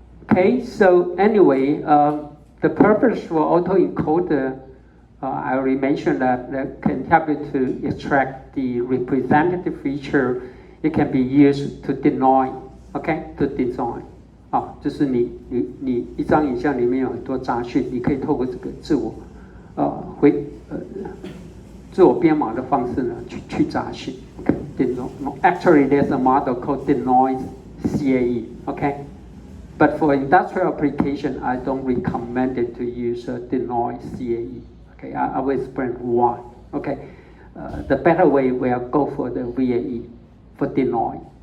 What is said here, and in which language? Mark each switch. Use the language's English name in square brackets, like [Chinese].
[English] Okay, so anyway, the purpose for autoencoder, I already mentioned that can help you to extract the representative feature. It can be used to denote, okay, to design. [Chinese] 就是你一张影像里面有很多杂讯，你可以透过这个自我编码的方式呢去杂讯。 [English] Okay, denoise. Actually, there's a model called denoise CAE. Okay, but for industrial application, I don't recommend it to use denoise CAE. Okay, I will explain why. Okay, the better way will go for the VAE for denoise.